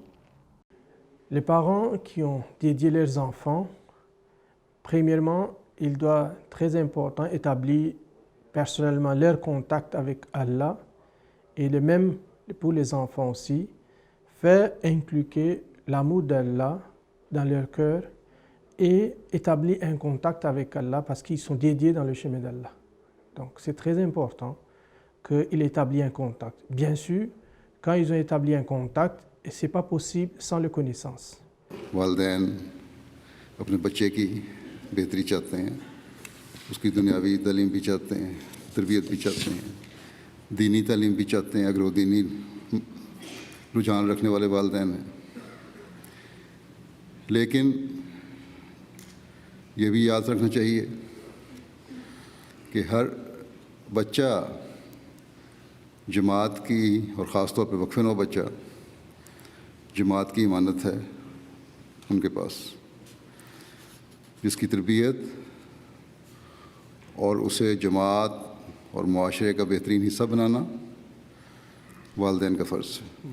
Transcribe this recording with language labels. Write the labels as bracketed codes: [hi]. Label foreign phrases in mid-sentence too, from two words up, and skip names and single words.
[fr] Les parents qui ont dédié leurs enfants, premièrement, il doit, très important, établir personnellement leur contact avec Allah, et de même pour les enfants aussi, faire inculquer l'amour d'Allah dans leur cœur et établir un contact avec Allah parce qu'ils sont dédiés dans le chemin d'Allah. Donc c'est très important qu'ils établissent un contact. Bien sûr, quand ils ont établi un contact, ce n'est pas possible sans la connaissance. [ur] والدین اپنے بچے کی بہتری چاہتے ہیں، اس کی دنیاوی تعلیم بھی چاہتے ہیں، تربیت بھی چاہتے ہیں، دینی تعلیم بھی چاہتے ہیں اگر وہ دینی رجحان رکھنے والے والدین ہیں. لیکن یہ بھی یاد رکھنا چاہیے کہ ہر بچہ جماعت کی، اور خاص طور پہ وقف نو بچہ جماعت کی امانت ہے ان کے پاس، جس کی تربیت اور اسے جماعت اور معاشرے کا بہترین حصہ بنانا والدین کا فرض ہے.